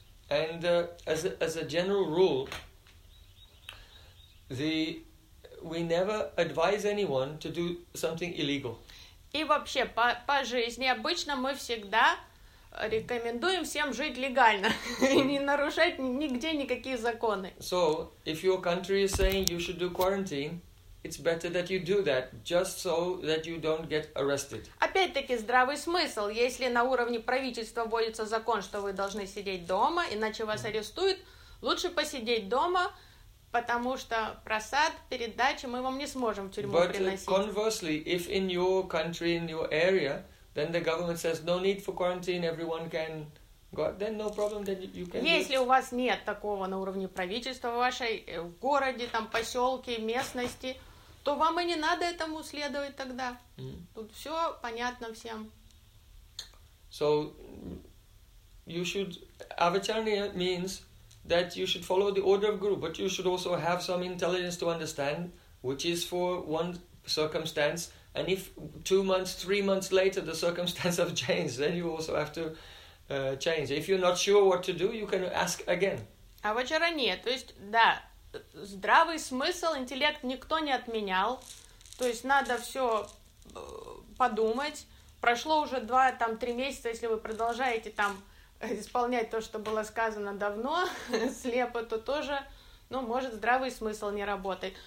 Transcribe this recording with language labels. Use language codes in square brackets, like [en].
[en] And as a general rule, we never advise anyone to do something illegal. [ru] И вообще по жизни обычно мы всегда рекомендуем всем жить легально и не нарушать нигде никакие законы. [en] So, if your country is saying you should do quarantine, it's better that you do that just so that you don't get arrested. [ru] Опять-таки здравый смысл, если на уровне правительства вводится закон, что вы должны сидеть дома, иначе вас арестуют, лучше посидеть дома. Потому что просад, передачи мы вам не сможем в тюрьму приносить. [en] But conversely, if in your country, in your area, then the government says no need for quarantine, everyone can go, then no problem, then you can. [ru] Если у вас нет такого на уровне правительства в вашей в городе, там поселке, местности, то вам и не надо этому следовать тогда. Тут все понятно всем. [en] So you should, avacharna means that you should follow the order of guru, but you should also have some intelligence to understand which is for one circumstance. And if 2 months, 3 months later the circumstance have changed, then you also have to change. If you're not sure what to do, you can ask again. [ru] Авачарания, то есть, да, здравый смысл, интеллект никто не отменял. То есть надо все подумать. Прошло уже 2-3 месяца, если вы продолжаете там исполнять то, что было сказано давно, слепо, то тоже, ну, может, здравый смысл не работает.